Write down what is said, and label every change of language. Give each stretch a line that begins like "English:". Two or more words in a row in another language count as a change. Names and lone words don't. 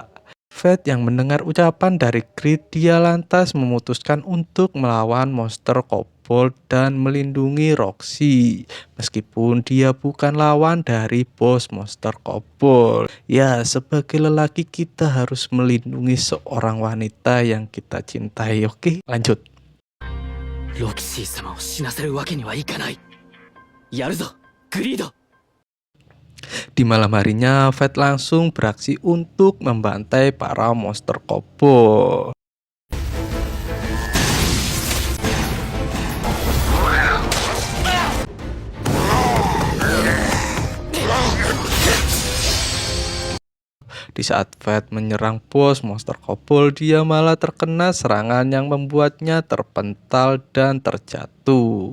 Indonesian: Fate yang mendengar ucapan dari Grid, dia lantas memutuskan untuk melawan monster kobold dan melindungi Roxy. Meskipun dia bukan lawan dari bos monster kobold. Ya, sebagai lelaki kita harus melindungi seorang wanita yang kita cintai. Oke, lanjut.
Japanese: ロキシー様を死なせるわけにはいかない。やるぞ、グリード。
Indonesian: Di malam harinya, Fate langsung beraksi untuk membantai para monster kobold. Di saat Fate menyerang bos monster kobold, dia malah terkena serangan yang membuatnya terpental dan terjatuh.